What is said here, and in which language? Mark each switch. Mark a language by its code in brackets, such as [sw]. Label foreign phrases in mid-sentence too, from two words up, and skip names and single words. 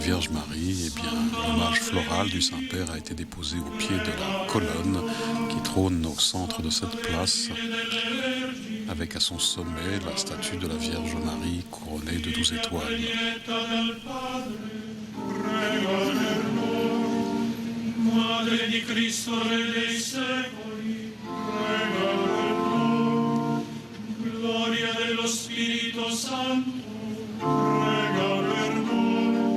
[fr] Vierge Marie, eh bien, l'hommage floral du Saint-Père a été déposé au pied de la colonne qui trône au centre de cette place, avec à son sommet la statue de la Vierge Marie couronnée de 12 étoiles. [it] Madre di Cristo, Re dei secoli, prega per noi. Gloria dello Spirito Santo, prega per noi.